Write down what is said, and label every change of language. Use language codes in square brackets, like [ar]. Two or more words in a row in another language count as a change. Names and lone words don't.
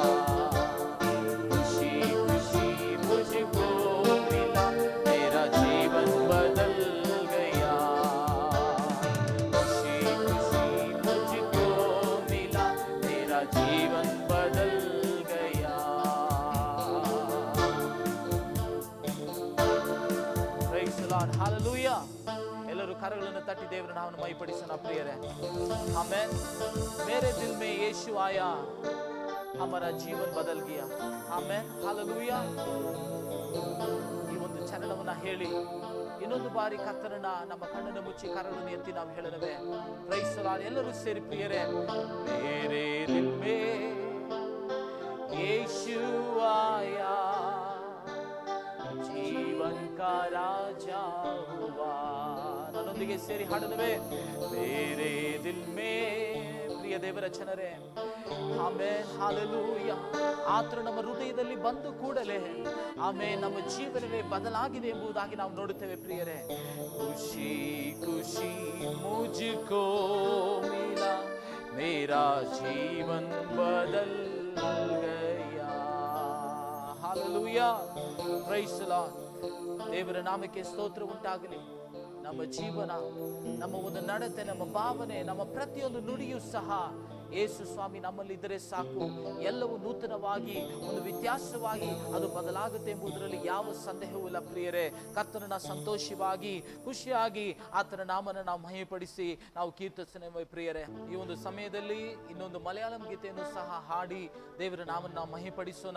[hi] खुशी खुशी मुझको मिला मेरा जीवन बदल गया. खुशी खुशी मुझको मिला मेरा जीवन बदल गया. [en] Praise the Lord. Hallelujah. [kn] ಎಲ್ಲರೂ ಕರಗಳನ್ನು ತಟ್ಟಿ ದೇವರ ನಾಮವನ್ನು ಮಹಿಮೆಪಡಿಸೋಣ ಪ್ರಿಯರೇ. ಆಮೆನ್. [hi] मेरे दिल में यीशु आया हमारा जीवन बदल गया. [kn] ಆಮೆನ್. Hallelujah. ಈ ಒಂದು ಚರಣವನ್ನ ಹೇಳಿ ಇನ್ನೊಂದು ಬಾರಿ ಕರ್ತನನ್ನ ನಮ್ಮ ಕಣ್ಣನ್ನು ಮುಚ್ಚಿ ಕರಗಳನ್ನು ಎತ್ತಿ ನಾವು ಹೇಳೋಣವೇ. [en] Praise the Lord. [kn] ಎಲ್ಲರೂ ಸೇರಿ ಪ್ರಿಯರೇ. [hi] मेरे दिल में यीशु आया जीवन का राजा हुआ. [kn] ನನ್ನೊಂದಿಗೆ ಸೇರಿ ಹಾಡಲವೇ [hi] मेरे दिल में [kn] ಪ್ರಿಯ ದೇವರ ಜನರೇ ಆಮೆನ್ ಹಲ್ಲೆಲೂಯಾ. ಆತನು ನಮ್ಮ ಹೃದಯದಲ್ಲಿ ಬಂದು ಕೂಡಲೇ ಆಮೆನ್ ನಮ್ಮ ಜೀವನವೇ ಬದಲಾಗಿದೆ ಎಂಬುದಾಗಿ ನಾವು ನೋಡುತ್ತೇವೆ ಪ್ರಿಯರೇ. [hi] खुशी खुशी मुझको मिला मेरा जीवन बदल गया. हालेलूया. [en] Praise the Lord. [kn] ದೇವರ ನಾಮಕ್ಕೆ ಸ್ತೋತ್ರ ಉಂಟಾಗಲಿ. ನಮ್ಮ ಜೀವನ, ನಮ್ಮ ಒಂದು ನಡತೆ, ನಮ್ಮ ಭಾವನೆ, ನಮ್ಮ ಪ್ರತಿಯೊಂದು ನುಡಿಯೂ ಸಹ ಯೇಸು ಸ್ವಾಮಿ ನಮ್ಮಲ್ಲಿದ್ದರೆ ಸಾಕು, ಎಲ್ಲವೂ ನೂತನವಾಗಿ ಒಂದು ವ್ಯತ್ಯಾಸವಾಗಿ ಅದು ಬದಲಾಗುತ್ತೆ ಎಂಬುದರಲ್ಲಿ ಯಾವ ಸಂದೇಹವೂ ಇಲ್ಲ ಪ್ರಿಯರೇ. ಕರ್ತನನ್ನ ಸಂತೋಷವಾಗಿ ಖುಷಿಯಾಗಿ ಆತನ ನಾಮನ ನಾವು ಮಹಿಮೆಪಡಿಸಿ ನಾವು ಕೀರ್ತಿಸೋಣ ಪ್ರಿಯರೇ. ಈ ಒಂದು ಸಮಯದಲ್ಲಿ ಇನ್ನೊಂದು ಮಲಯಾಳಂ ಗೀತೆಯನ್ನು ಸಹ ಹಾಡಿ ದೇವರ ನಾಮನ ನಾವು ಮಹಿಮೆಪಡಿಸೋಣ.